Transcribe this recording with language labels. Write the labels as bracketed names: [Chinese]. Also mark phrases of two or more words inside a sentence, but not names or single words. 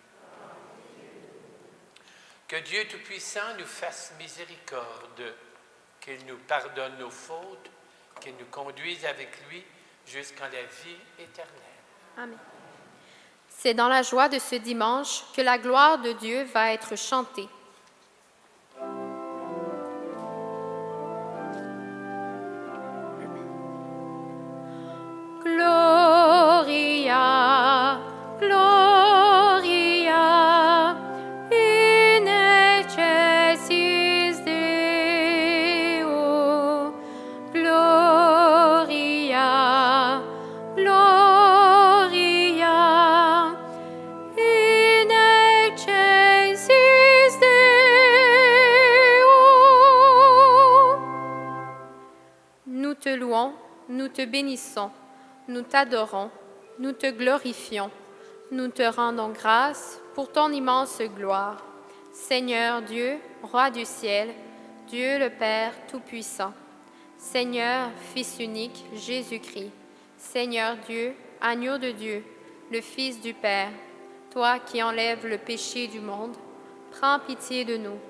[French] Que Dieu Tout-Puissant nous fasse miséricorde, qu'il nous pardonne nos fautes, qu'il nous conduise avec lui jusqu'en la vie éternelle. Amen. C'est dans la joie de ce dimanche que la gloire de Dieu va être chantée. [Latin] Gloria, Gloria, in excelsis Deo. Gloria, Gloria, in excelsis Deo. [French] Nous te louons, nous te bénissons. Nous t'adorons, nous te glorifions, nous te rendons grâce pour ton immense gloire. Seigneur Dieu, Roi du ciel, Dieu le Père Tout-Puissant, Seigneur, Fils unique, Jésus-Christ, Seigneur Dieu, Agneau de Dieu, le Fils du Père, toi qui enlèves le péché du monde, prends pitié de nous.